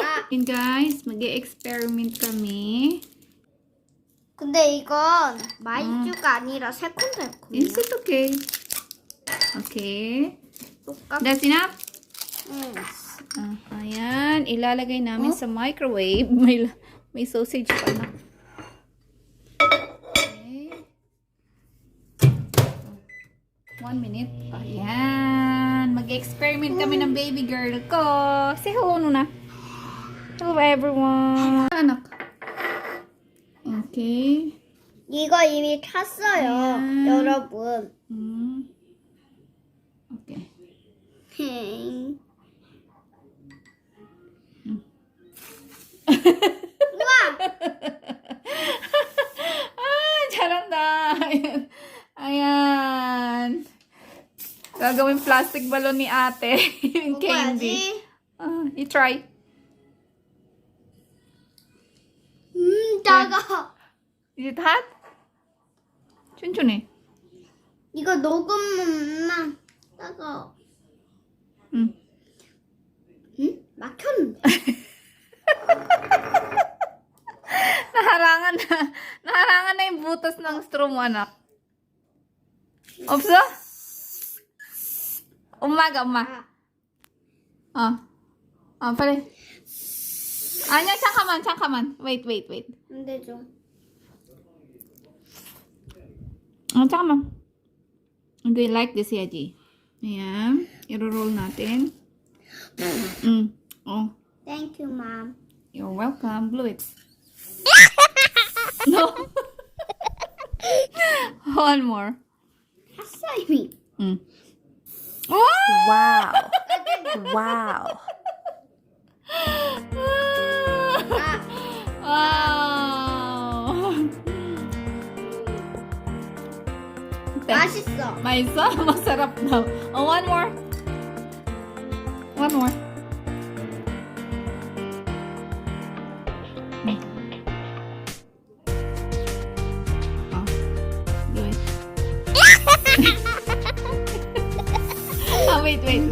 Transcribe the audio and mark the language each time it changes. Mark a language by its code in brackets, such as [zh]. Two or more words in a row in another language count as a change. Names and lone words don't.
[tl] Yun guys, mag-e-experiment kami. [ko] 근데 이건 마이쮸가 아니라 새콤달콤. [en] Is it okay? Okay. [ko] 똑같. [en] That's enough? [ko] 응. [tl] Ayan, ilalagay namin sa microwave. May sausage pa na. Okay. [en] 1 minute. [tl] Ayan. Mag-experiment kami ng baby girl ko. [en] Say hello muna. Hello everyone. Anak. Okay. [ko] 이거 이미 탔어요, 여러분. [en] Okay. [ko] 우와! 잘한다. [tl] Ayan. Gagawin [en] plastic balloon [tl] ni ate. [en] Yung candy. You try. [ko] 작아. [en] Is it hot? [ko] 춘춘해. 이거 녹으면 작아. 응? 막혔는데. [tl] Naharangan na yung butas ng straw mo, anak. Opso? Umaga. Pare. Anya, [ko] 잠깐만. Wait. 안 되죠. 잠깐만. [en] Okay, like this, Yaji. Ayan. [tl] I-roll natin. Oh. [en] Thank you, Mom. You're welcome. Blow it. No. One more. 핫사이미. Wow. Wow. Wow. [ko] 맛있어. 맛있어? [tl] Masarap daw. [en] Oh, one more. One more. Oh, do it. Wait.